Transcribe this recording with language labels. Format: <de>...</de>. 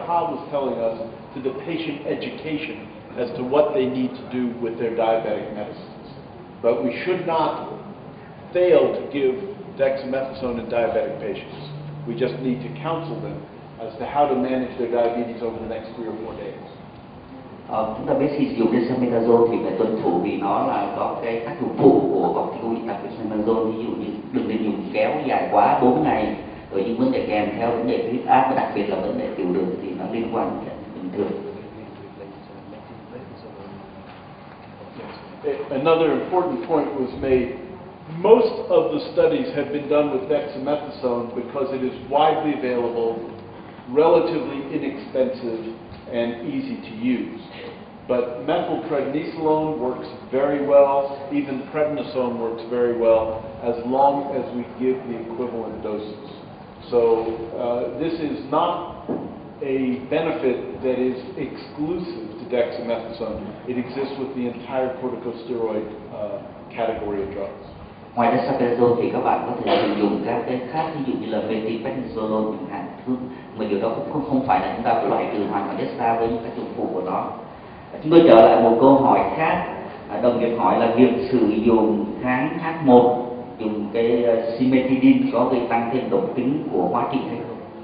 <en>Ha was telling us, to the patient education as to what they need to do with their diabetic medicines. But we should not fail to give dexamethasone in diabetic patients. We just need to counsel them as to how to manage their diabetes over the next 3 or 4 days.</en> <vi>Chúng ta biết khi sử dụng dexamethasone thì phải tuân thủ vì nó là có cái tác dụng phụ của corticoid đặc biệt dexamethasone, ví dụ như đừng nên dùng kéo dài quá 4 ngày, rồi những vấn đề kèm theo vấn đề huyết áp và đặc biệt là vấn đề tiểu đường thì nó liên quan đến bình thường.</vi> <en>Another important point was made. most of the studies have been done with dexamethasone because it is widely available, relatively inexpensive, and easy to use. But methylprednisolone works very well, even prednisone works very well, as long as we give the equivalent doses. So this is not a benefit that is exclusive to dexamethasone. It exists with the entire corticosteroid category of drugs.</en> <vi>Ngoài dexamethasone thì các bạn có thể sử dụng các cái khác, ví dụ như là methylprednisolone chẳng hạn, mà điều đó cũng không phải là chúng ta phải loại trừ hoàn toàn dexa với những tác dụng phụ của nó. Chúng tôi trở lại một câu hỏi khác, đồng nghiệp hỏi là việc sử dụng kháng H1 dùng cái cimetidine có gây tăng thêm độc tính của hóa trị hay không?</vi>